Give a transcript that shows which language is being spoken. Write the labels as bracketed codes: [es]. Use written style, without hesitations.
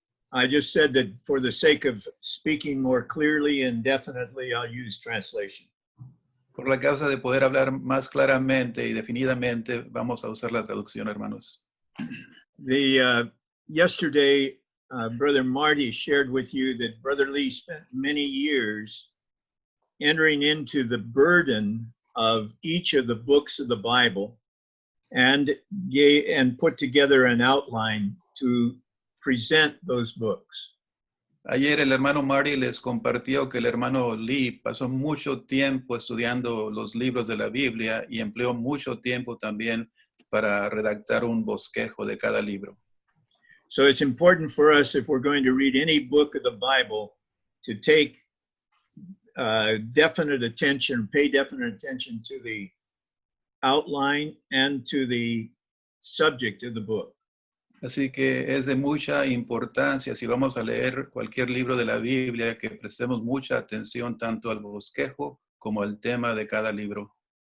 [en] I just said that for the sake of speaking more clearly and definitely, I'll use translation. [es] Por la causa de poder hablar más claramente y definidamente, vamos a usar la traducción, hermanos. [en] Yesterday, Brother Marty shared with you that Brother Lee spent many years entering into the burden of each of the books of the Bible and put together an outline to present those books. [es] Ayer el hermano Marty les compartió que el hermano Lee pasó mucho tiempo estudiando los libros de la Biblia y empleó mucho tiempo también para redactar un bosquejo de cada libro. [en] So it's important for us, if we're going to read any book of the Bible, to take definite attention, pay definite attention to the outline and to the subject of the book. [es] Así que es de mucha importancia, si vamos a leer cualquier libro de la Biblia, que prestemos mucha atención tanto al bosquejo como al tema de cada libro.